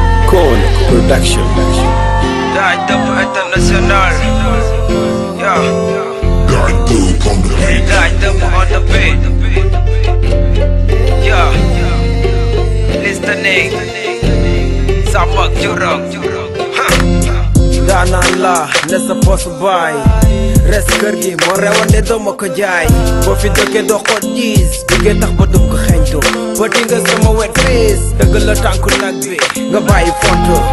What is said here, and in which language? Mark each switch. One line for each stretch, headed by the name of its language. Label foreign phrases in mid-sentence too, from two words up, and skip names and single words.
English: Cone Production.
Wolof: Daaj dëpp international.
English: Yeah. Daaj dëpp on the beat. Daaj dëpp on the beat. Yeah. Listening.
Wolof: Sàmm ak juróom. Daanaan la, ne sa poos baay. Res kër gi, moo rewoon ne doo ma ko jaay. Boo fi dëkkee doo xool diis, duggee tax ba dum ko xeeñtu. Bëti nga sama wet fiis, dëgg la tànku nag bi, nga bàyyi fonto.